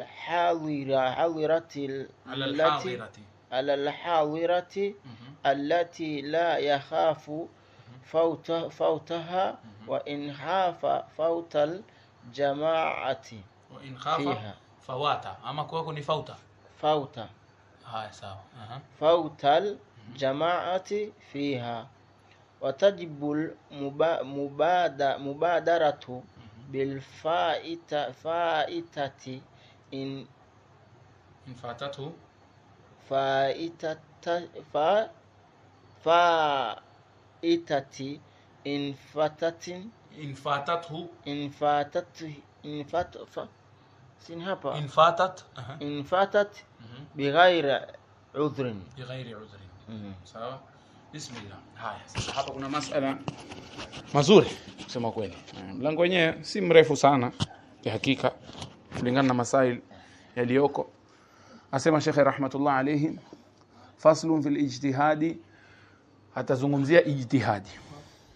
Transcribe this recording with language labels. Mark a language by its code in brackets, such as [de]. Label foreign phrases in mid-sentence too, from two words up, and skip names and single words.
[ar] الحاضرة التي لا يخاف فوتها، وإن خاف فوت الجماعة وإن خاف فواتا أما كوكو [sw] ni fauta haya sawa [ar] فوت الجماعة فيها. وتجب المبادرة بالفائتة إن فاتته إن فاتت بغير عذر. [sw] sawa. Bismillah. Haya, sasa hapa kuna masala mazuri kusema kweli. Mlango wenyewe si mrefu sana kwa hakika kulingana na masail yaliyoko. Asema Sheikh [ar] رحمة الله عليه, فصل في الاجتهاد, [sw] atazungumzia ijtihadi.